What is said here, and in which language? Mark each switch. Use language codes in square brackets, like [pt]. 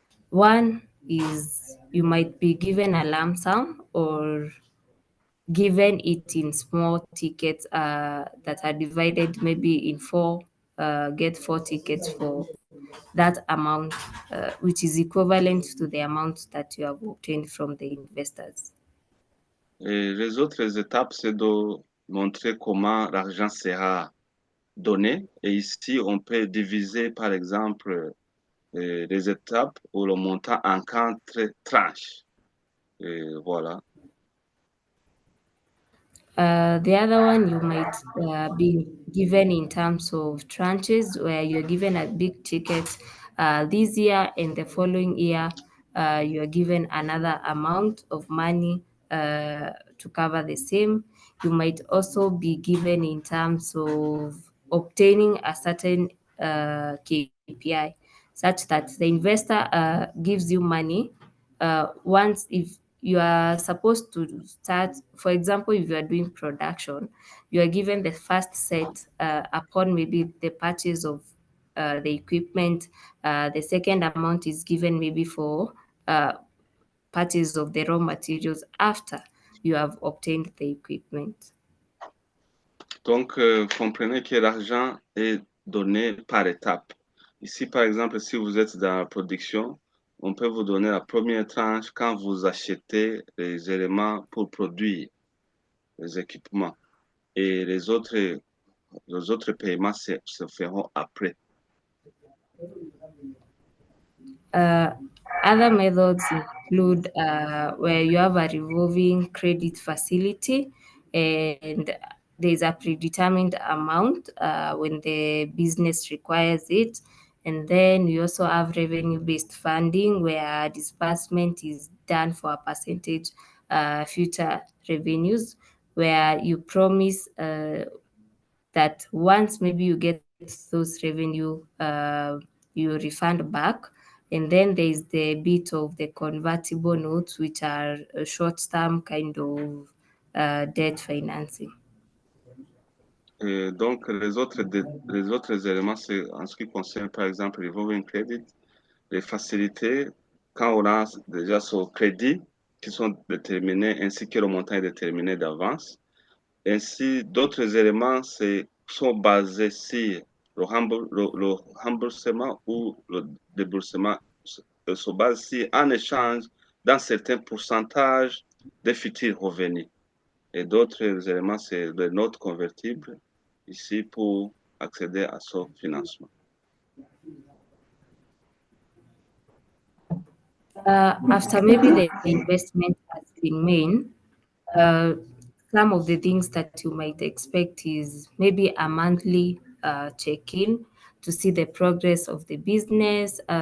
[en] One is you might be given a lump sum or given it in small tickets that are divided maybe in four, get 4 tickets for that amount, which is equivalent to the amount that you have obtained from the investors. [fr] Et les autres étapes, c'est de montrer comment l'argent sera donné. Et ici, on peut diviser, par exemple, les étapes ou le montant en 4 tranches. Et voilà. [en] The other one you might be given in terms of tranches, where you're given a big ticket this year, and the following year you're given another amount of money to cover the same. You might also be given in terms of obtaining a certain KPI, such that the investor gives you money once if you are supposed to start, for example, if you are doing production, you are given the first set upon maybe the purchase of the equipment. The second amount is given maybe for purchase of the raw materials after you have obtained the equipment. [fr] Donc, comprenez que l'argent est donné par étapes. Ici, par exemple, si vous êtes dans la production, on peut vous donner la première tranche quand vous achetez les éléments pour produire les équipements. Et les autres paiements se feront après. [en] Other methods include where you have a revolving credit facility and there's a predetermined amount when the business requires it. And then we also have revenue-based funding where disbursement is done for a percentage future revenues, where you promise that once maybe you get those revenue, you refund back. And then there is the bit of the convertible notes, which are a short-term kind of debt financing. [fr] Et donc, les autres éléments, c'est en ce qui concerne, par exemple, revolving credit, les facilités, quand on a déjà ce crédit qui sont déterminés, ainsi que le montant est déterminé d'avance. Ainsi, d'autres éléments sont basés sur le remboursement ou le déboursement se base sur un échange d'un certain pourcentage des futurs revenus. Et d'autres éléments, c'est les notes convertibles ici pour accéder à ce financement. [en] After maybe the investment has been made, some of the things that you might expect is maybe a monthly check-in to see the progress of the business.